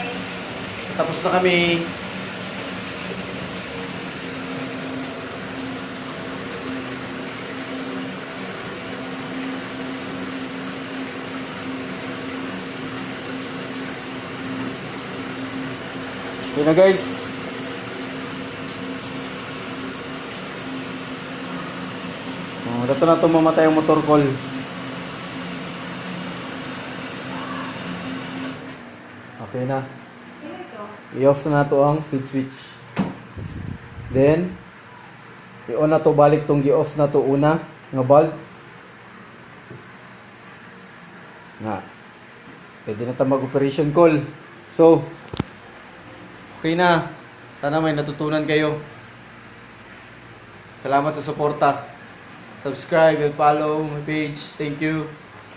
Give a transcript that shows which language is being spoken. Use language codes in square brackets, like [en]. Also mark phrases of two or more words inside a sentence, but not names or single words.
[tl] Tapos na kami. Okay na guys. Dato na ito mamatay ang motor call. Okay na. Sino ito? [ceb] I-off na nato ang [en] feed switch. [ceb] Then, i-on na to balik tong gi-off na to una nga bulb. Nga. Pwede na ta mag- [en] operation call. [ceb] So, okay na. [tl] Sana may natutunan kayo. Salamat sa suporta. [en] Subscribe and follow my page. Thank you.